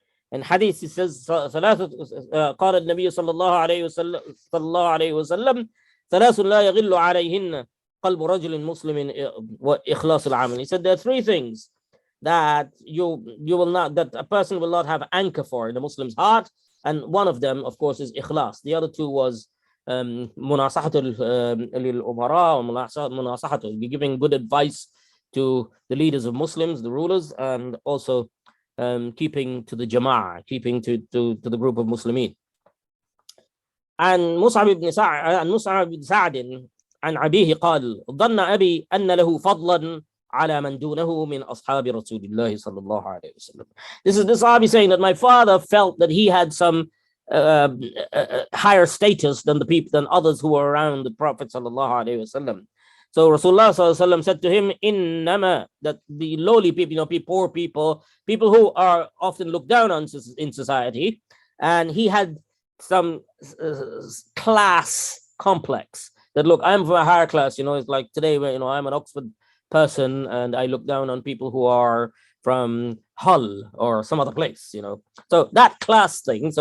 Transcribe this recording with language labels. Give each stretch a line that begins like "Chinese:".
English: And hadith, he says,
Arabic: قال النبي صلى الله عليه وسلم ثلاث لا يغل عليهن قلب رجل مسلم وإخلاص العمل.
English: He said there are 3 things that you will not, that a person will not have anchor for in a Muslim's heart, and one of them, of course, is ikhlas. The other 2 was
Arabic: مناصحة للأمراء ومناصحة,
English: giving good advice to the leaders of Muslims, the rulers, and also keeping to the jama'ah, keeping to the group of Muslimin.
Arabic: عن مصعب بن سعد عن أبيه قال ظن أبي أن له فضلا على من دونه من أصحاب رسول الله صلى الله عليه وسلم.
English: This is the Sahabi saying that my father felt that he had some higher status than others who were around the Prophet
Arabic: صلى الله عليه وسلم.
English: So Rasulullah
Arabic: صلى الله عليه وسلم
English: said to him, إنما, that the lowly people, poor people who are often looked down on in society, and he had some class complex, that look, I'm from a higher class, it's like today where I'm an Oxford person and I look down on people who are from Hull or some other place, so that class thing.